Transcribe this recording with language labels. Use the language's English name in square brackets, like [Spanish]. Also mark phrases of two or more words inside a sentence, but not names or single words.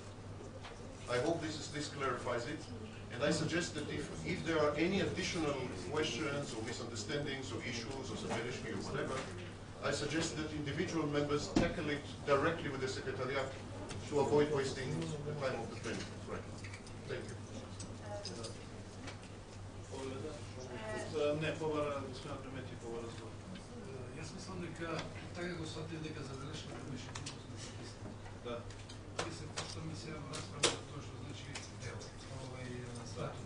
[English] I hope this clarifies it. And I suggest that if there are any additional questions or misunderstandings or issues or Sabelishki or whatever, I suggest that individual members tackle it directly with the Secretariat to avoid wasting the time of the plenum. Right. Thank you. [Macedonian] Не, повара, господин Премети, повара зло. Јас мислам дека така го сватив дека забелешката беше да. И се почнаме сега во расправа за тоа што значи статут.